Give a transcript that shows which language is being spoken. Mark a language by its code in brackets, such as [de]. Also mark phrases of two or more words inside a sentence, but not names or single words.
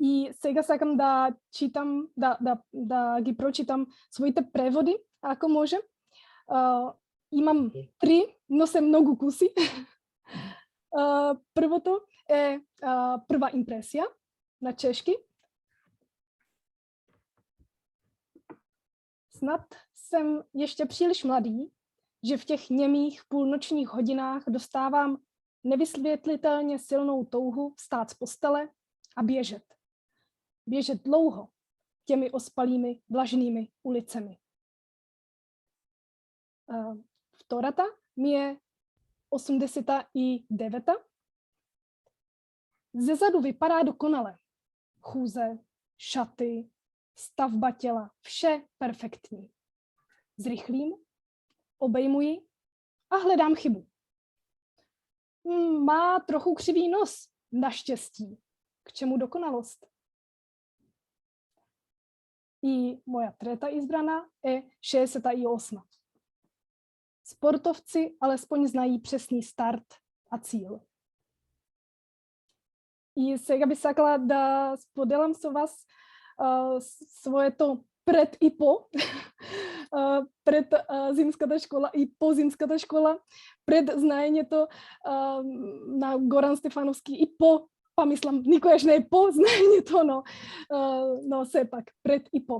[mk] И сега сакам да читам, да ги прочитам своите преводи, ако може. Имам 3, но се многу куси. Првото е прва импресија на чешки. [cs] Snad jsem ještě příliš mladý, že v těch němých půlnočních hodinách dostávám nevysvětlitelně silnou touhu vstát z postele a běžet. Běžet dlouho těmi ospalými, vlažnými ulicemi. [mk] Втората ми е 89. [cs] Zezadu vypadá dokonale. Chůze, šaty, stavba těla, vše perfektní. Zrychlím, obejmuji a hledám chybu. Má trochu křivý nos, naštěstí. K čemu dokonalost? [mk] И моја трета избрана е 68. [cs] Sportovci alespoň znají přesný start a cíl. [mk] I сега би сакала да споделам со вас своето пред и по, пред зимската школа и по зимската школа, пред знаењето на Горан Стефановски и по, па мислам, никојаш не е по знаењето, но сепак, пред и по.